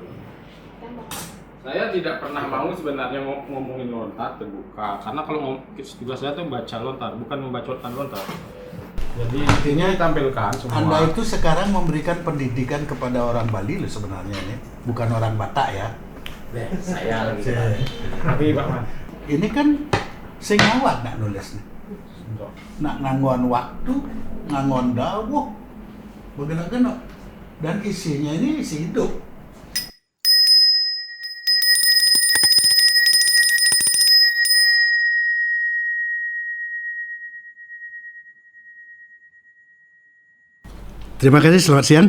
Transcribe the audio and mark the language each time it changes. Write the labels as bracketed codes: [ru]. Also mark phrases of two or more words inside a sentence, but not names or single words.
[id] Saya tidak pernah mau sebenarnya ngomongin lontar terbuka, karena kalau tugas saya tuh baca lontar, bukan membacotkan lontar. Jadi intinya ditampilkan semua. Anda itu sekarang memberikan pendidikan kepada orang Bali loh sebenarnya ini, bukan orang Batak ya. Saya lagi. Tapi Pak Mas, Ini kan [ban] sing awak nak nulis nih. Nak nganggon waktu, nganggon dawuh, [id] bagaimana? Dan isinya ini isi hidup. Terima kasih, selamat siang.